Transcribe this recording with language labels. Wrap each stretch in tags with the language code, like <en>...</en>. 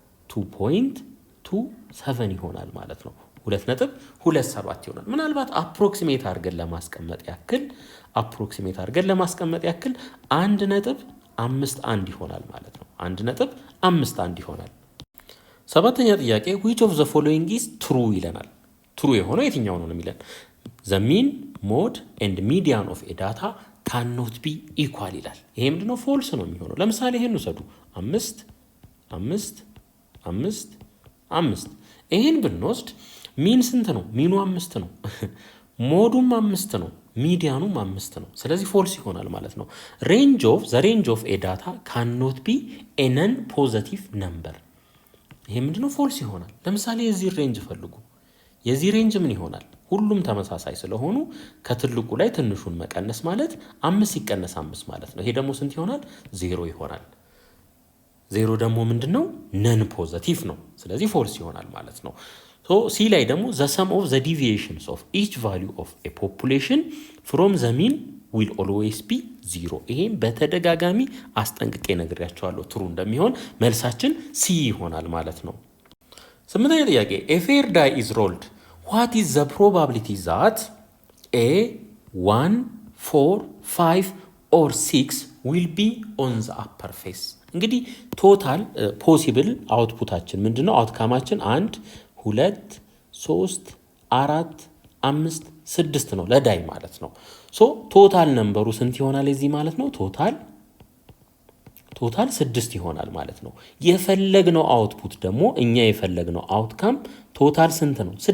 <am>2.27 ይሆናል ማለት ነው። 2.27 ይሆናል። ምናልባት አፕሮክሲሜት አድርገን ለማስቀመጥ ያክል 1.51 ይሆናል ማለት ነው። 1.51 ይሆናል። ሰባተኛ ጥያቄ</am> <en>which of the following is true</en> <am>ይለናል። ትሩ የሆነው የትኛው ነው የሚለን?</am> <en>the mean mode and median of a data cannot be equal</en> <am>ይላል። ይሄ ምንድነው? ፎልስ ነው የሚሆነው። ለምሳሌ ይሄን ውሰዱ። 5 5 5 5 ይሄን ብንወስድ ሚን ስንት ነው? ሚኑ 5 ነው። ሞዱም 5 ነው። ሚዲያኑም 5 ነው። ስለዚህ ፎልስ ይሆናል ማለት ነው።</am> <en>the range of a data cannot be a non-positive number</en> <am>ይሄ ምንድነው? ፎልስ ይሆናል። ለምሳሌ የዚህ ሬንጅ ፈልጉ። የዚህ ሬንጅ ምን ይሆናል? ሁሉም ተመሳሳይ ስለሆኑ ከትልቁ ላይ ትንሹን መቀነስ ማለት 5 ሲቀነስ 5 ማለት ነው። ይሄ ደግሞ ስንት ይሆናል? 0 ይሆናል። 0 ደግሞ ምንድነው? ነን ፖዘቲቭ ነው። ስለዚህ ፎልስ ይሆናል ማለት ነው። ሲ ላይ ደግሞ</am> <en>the sum of the deviations of each value of a population from the mean will always be 0</en> <am>ይሄም በተደጋጋሚ አስጠንቅቄ ነግሬያቸዋለሁ ትሩ እንደሚሆን። መልሳችን ሲ ይሆናል ማለት ነው። ስምንተኛ ጥያቄ</am> <en>a fair die is rolled what is the probability that a 1 4 5 or 6 will be on the upper face</en> <am>እንግዲህ ቶታል ፖሲብል አውትፑታችን ምንድነው? አውትካማችን 1 2 3 4 5 6 ነው ለዳይ ማለት ነው። ቶታል ነምበሩ ስንት ይሆናል የዚህ ማለት ነው? ቶታል 6 ይሆናል ማለት ነው። የፈለግነው አውትፑት ደግሞ እኛ የፈለግነው አውትካም ቶታል ስንት ነው?</am>